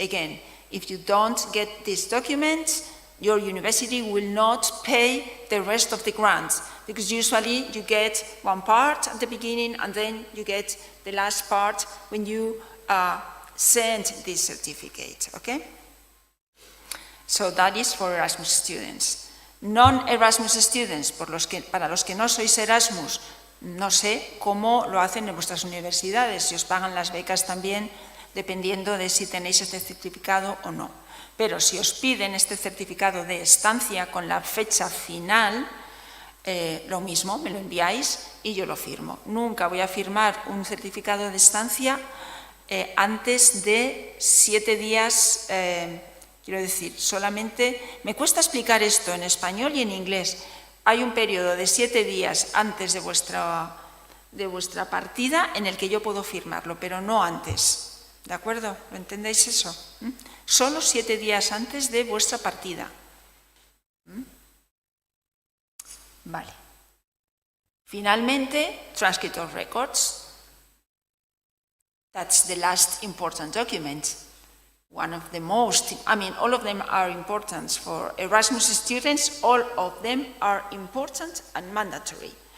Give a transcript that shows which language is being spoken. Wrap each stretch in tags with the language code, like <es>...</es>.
<en>Again, if you don't get this document, your university will not pay the rest of the grants, because usually you get one part at the beginning and then you get the last part when you send this certificate, okay? So that is for Erasmus students. Non-Erasmus students,</en> <es>para los que no sois Erasmus, no sé cómo lo hacen en vuestras universidades, si os pagan las becas también, dependiendo de si tenéis este certificado o no. Pero si os piden este certificado de estancia con la fecha final, lo mismo, me lo enviáis y yo lo firmo. Nunca voy a firmar un certificado de estancia antes de 7 días, quiero decir, solamente, me cuesta explicar esto en español y en inglés. Hay un periodo de 7 días antes de vuestra partida en el que yo puedo firmarlo, pero no antes. ¿De acuerdo? ¿Lo entendéis eso? Solo 7 días antes de vuestra partida. Vale.</es> <en>Finalmente, transcript of records. That's the last important document. One of the most, all of them are important for Erasmus students, all of them are important and mandatory.</en>